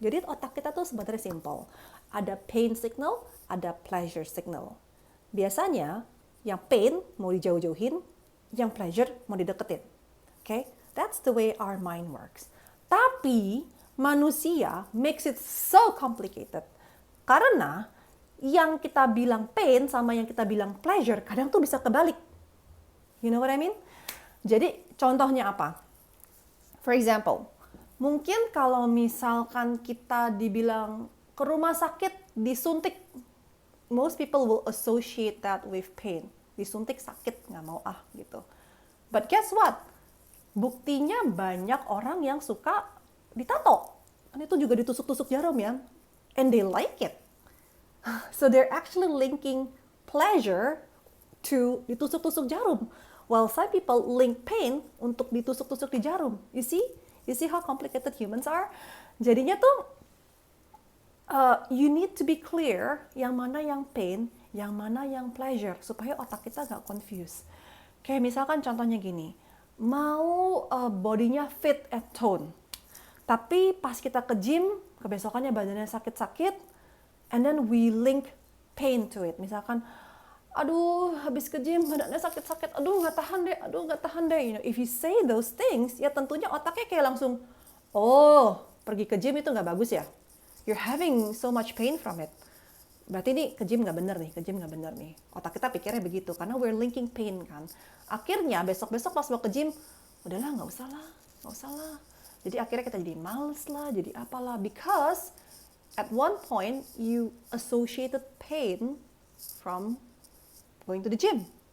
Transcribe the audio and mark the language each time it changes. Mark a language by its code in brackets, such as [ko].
[id] Jadi otak kita tuh sebenarnya simple. Ada pain signal, ada pleasure signal. Biasanya yang pain mau dijauh-jauhin, yang pleasure mau dideketin. Okay? [en] That's the way our mind works. [id] Tapi manusia [en] makes it so complicated. [id] Karena yang kita bilang pain sama yang kita bilang pleasure kadang tuh bisa kebalik. [en] You know what I mean? [id] Jadi contohnya apa? [en] For example, [id] mungkin kalau misalkan kita dibilang ke rumah sakit disuntik, [en] most people will associate that with pain. [id] Disuntik sakit, nggak mau gitu. [en] But guess what? [id] Buktinya banyak orang yang suka ditato. Dan itu juga ditusuk-tusuk jarum ya. [en] And they like it. So they're actually linking pleasure to [id] ditusuk-tusuk jarum. [en] While some people link pain [id] untuk ditusuk-tusuk di jarum. [en] You see? You see how complicated humans are? [id] Jadinya tuh [en] you need to be clear [id] yang mana yang pain, yang mana yang pleasure. Supaya otak kita gak confused. Kayak misalkan contohnya gini. Mau bodinya [en] fit and tone, [id] tapi pas kita ke gym, kebesokannya badannya sakit-sakit, [en] and then we link pain to it. [id] Misalkan, aduh habis ke gym badannya sakit-sakit, aduh nggak tahan deh. [en] You know, if you say those things, [id] ya tentunya otaknya kayak langsung, oh pergi ke gym itu nggak bagus ya. [en] You're having so much pain from it. [id] Berarti ini ke gym nggak bener nih. Otak kita pikirnya begitu, karena [en] we're linking pain [id] kan. Akhirnya besok-besok pas mau ke gym, udahlah nggak usah lah. Jadi akhirnya kita jadi males lah, jadi apalah. [en] Because at one point you associated pain from going to the gym.